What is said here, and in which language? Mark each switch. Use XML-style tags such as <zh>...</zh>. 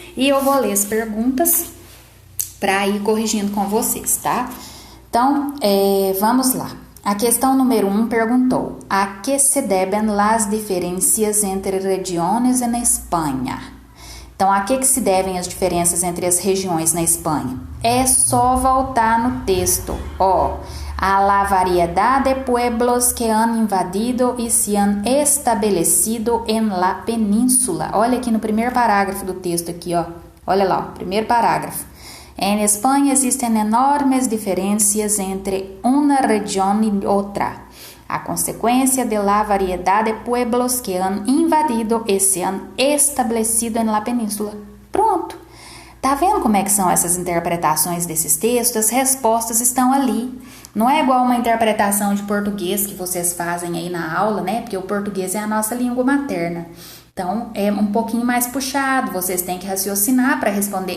<pt>E eu vou ler as perguntas para ir corrigindo com vocês, tá? Então, vamos lá. A questão número 1 perguntou: a que se devem</pt> <es>las diferencias entre regiones en</es> <pt>Espanha? Então, a que se devem as diferenças entre as regiões na Espanha? É só voltar no texto, ó.</pt> <es>A la variedad de pueblos que han invadido y se han establecido en la península.</es> <pt>Olha aqui no primeiro parágrafo do texto aqui, ó. Olha lá, ó, primeiro parágrafo.</pt> <es>En España existen enormes diferencias entre una región y otra, a consecuencia de la variedad de pueblos que han invadido y se han establecido en la península.</es> <pt>Pronto. Tá vendo como é que são essas interpretações desses textos? As respostas estão ali. Não é igual uma interpretação de português que vocês fazem aí na aula, né? Porque o português é a nossa língua materna. Então, é um pouquinho mais puxado, vocês têm que raciocinar para responder.</pt>